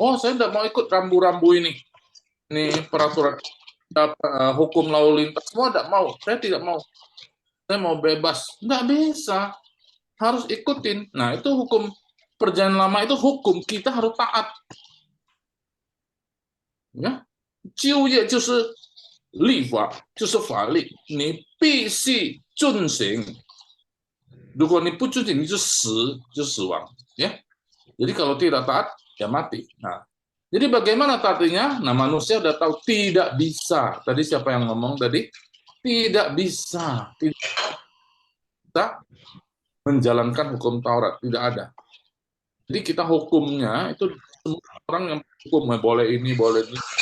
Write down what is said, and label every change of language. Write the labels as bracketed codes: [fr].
[id] Oh, saya tidak mau ikut rambu-rambu ini. Ini peraturan hukum lalu lintas. Semua tidak mau. Saya tidak mau. Saya mau bebas. Nggak bisa. Harus ikutin. Nah, itu hukum Perjanjian Lama itu hukum. Kita harus taat. Ya. [zh] 旧约就是立法就是法律，你必须遵行。如果你不遵行，你就死亡, ya. [id] Jadi kalau tidak taat, ya mati. Nah, jadi bagaimana taatinya? Nah, manusia udah tahu tidak bisa. Tadi siapa yang ngomong tadi? Tidak bisa menjalankan hukum Taurat, tidak ada. Jadi kita hukumnya itu semua orang yang hukum boleh ini, boleh ini.